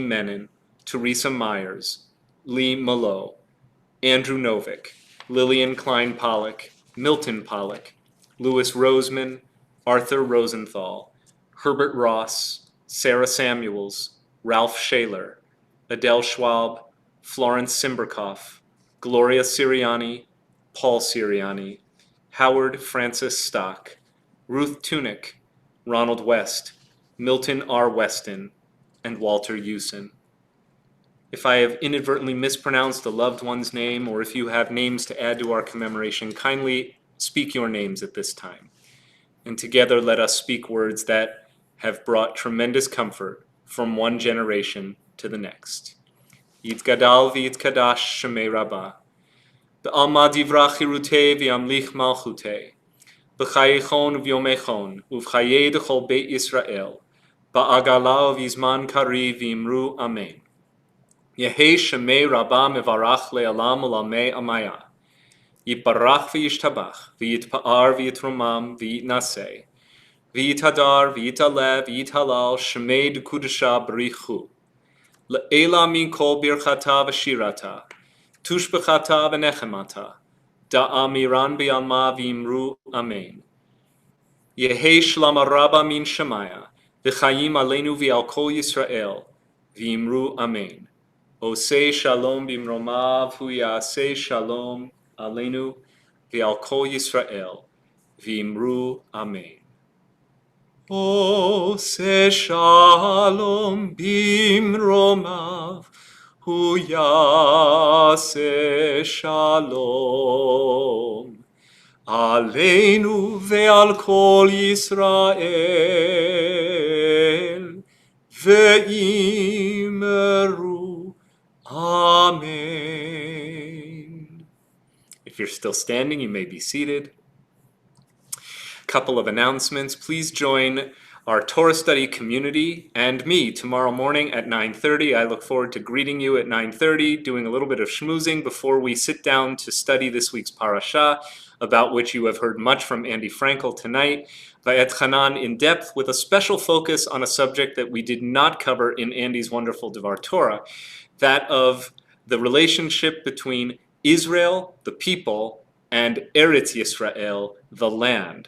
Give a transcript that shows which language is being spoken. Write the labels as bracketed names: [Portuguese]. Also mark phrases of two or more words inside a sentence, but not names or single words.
[English] Menon, Teresa Myers, Lee Malot, Andrew Novick, Lillian Klein Pollock, Milton Pollock, Louis Roseman, Arthur Rosenthal, Herbert Ross, Sarah Samuels, Ralph Shaler, Adele Schwab, Florence Simberkoff, Gloria Siriani, Paul Siriani, Howard Francis Stock, Ruth Tunick, Ronald West, Milton R. Weston, and Walter Usen. If I have inadvertently mispronounced a loved one's name, or if you have names to add to our commemoration, kindly speak your names at this time. And together let us speak words that have brought tremendous comfort from one generation to the next. [Aramaic] יתגדל ויתקדש שמה רבא, בעלמא דיברא כרעותה וימליך מלכותה, בחייכון וביומיכון, ובחיי דכל בית ישראל, בעגלא ובזמן קריב ואמרו אמן. יהא שמה רבא מברך לעלם ולעלמי עלמיא. יתברך וישתבח, ויתפאר ויתרומם ויתנשא, ויתהדר ויתעלה ויתהלל שמה דקדשא בריך הוא. לעלא מן כל ברכתא ושירתא, תשבחתא ונחמתא, דאמירן בעלמא ואמרו אמן. יהא שלמא רבא מן שמיא, וחיים עלינו ועל כל ישראל, ואמרו אמן. [Hebrew] עשה שלום במרומיו הוא יעשה שלום עלינו ועל כל ישראל, ואמרו אמן. עשה שלום במרומיו הוא יעשה שלום עלינו ועל כל ישראל, ואמרו אמן. [English] If you're still standing, you may be seated. Couple of announcements. Please join our Torah study community and me tomorrow morning at 9:30. I look forward to greeting you at 9:30, doing a little bit of schmoozing before we sit down to study this week's parasha, about which you have heard much from Andy Frankel tonight, Vayet Hanan in depth, with a special focus on a subject that we did not cover in Andy's wonderful [Hebrew] דבר תורה, [English] that of the relationship between Israel, the people, and [Hebrew] ארץ ישראל, [English] the land.